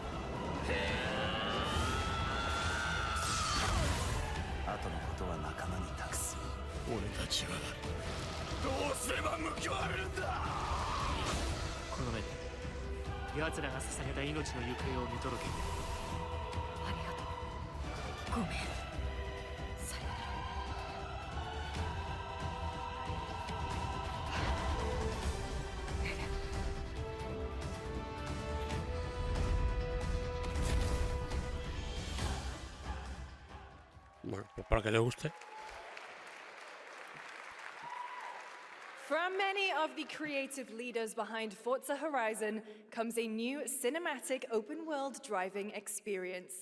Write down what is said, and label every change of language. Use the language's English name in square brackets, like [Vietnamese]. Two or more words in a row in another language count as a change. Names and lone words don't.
[Japanese] 後のことは仲間に託す。俺たちはどうすれば報われるんだ。この目で奴らが捧げた命の行方を見届けて。ありがとう。ごめん。さよなら。 [Spanish] Bueno, pues para que le guste. [English] From many of the creative leaders behind Forza Horizon comes a new cinematic open-world driving experience.